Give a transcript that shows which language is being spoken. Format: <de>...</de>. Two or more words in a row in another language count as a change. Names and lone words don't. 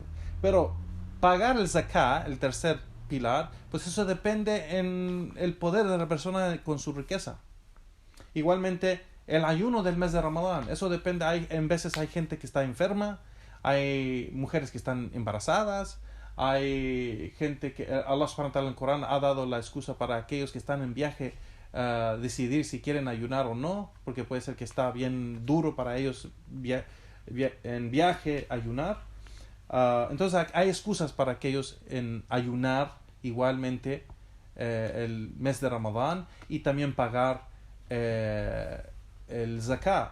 <es>Pero pagar el zakah, el tercer pilar, pues eso depende en el poder de la persona con su riqueza. Igualmente, el ayuno del mes de Ramadán, eso depende. En veces hay gente que está enferma, hay mujeres que están embarazadas, hay gente que Allah</es> <ar>سبحانه وتعالى</ar> <es>en el Corán ha dado la excusa para aquellos que están en viaje decidir si quieren ayunar o no, porque puede ser que está bien duro para ellos en viaje ayunar. Entonces hay excusas para aquellos en ayunar igualmente el mes de Ramadán y también pagar el zakah.</es>